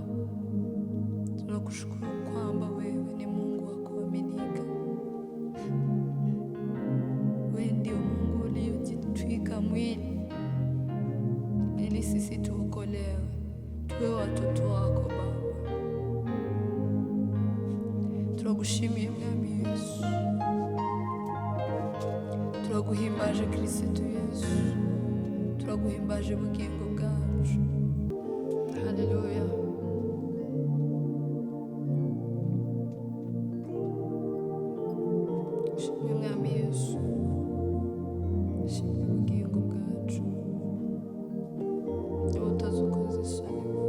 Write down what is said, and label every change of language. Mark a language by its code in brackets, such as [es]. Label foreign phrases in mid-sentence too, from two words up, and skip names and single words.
[sw] Tunakushukuru kwamba wewe ni Mungu wa kuaminika. Wewe ndio Mungu uliyojitwika mwili ili sisi tuokolewe, tuwe watoto wako Baba. [rn] Turagushimiye Mwami Yesu, turaguhimbaje Kristo Yesu, turaguhimbaje bugingo bwacu. Haleluya. Shimwe Mwami Yesu, shimwe bugingo bwacu, utazukoze isoni.